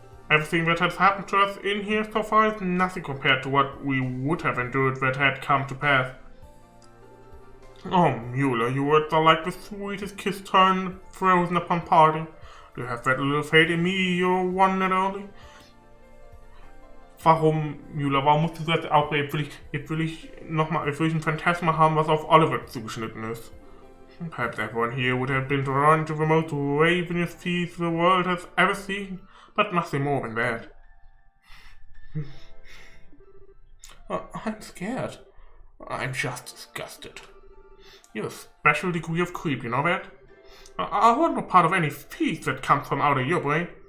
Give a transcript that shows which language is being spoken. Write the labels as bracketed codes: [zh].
[en] Everything that has happened to us in here so far is nothing compared to what we would have endured that had come to pass. Oh, Mueller, your words are like the sweetest kiss turned frozen upon parting. Do you have that little faith in me, your one and only? [de] Warum, Mueller, warum musst du das auch? Jetzt will ich ein Phantasma haben, was auf Oliver zugeschnitten ist. [en] Perhaps everyone here would have been drawn to the most ravenous feast the world has ever seen, but nothing more than that. I'm scared. I'm just disgusted. You're a special degree of creep, you know that? I want no part of any feast that comes from out of your brain.